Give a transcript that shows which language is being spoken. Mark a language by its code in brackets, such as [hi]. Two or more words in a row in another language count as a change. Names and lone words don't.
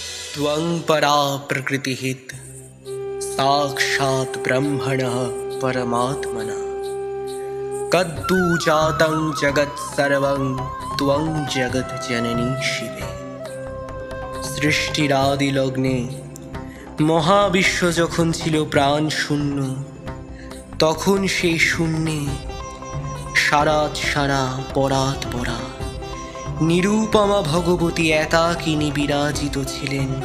[sa] त्वं परा प्रकृतिहित साक्षात् ब्रह्मणः परमात्मनः कद्दू जातं जगत् सर्वं त्वं जगत् जननी शिवे। सृष्टिरादि लग्ने [bn] মহাবিশ্ব যখন ছিল প্রাণ শূন্য, তখন সেই শূন্যে সারাত সারা পরাত পরা নিরূপমা ভগবতী একাকিনী বিরাজিত ছিলেন।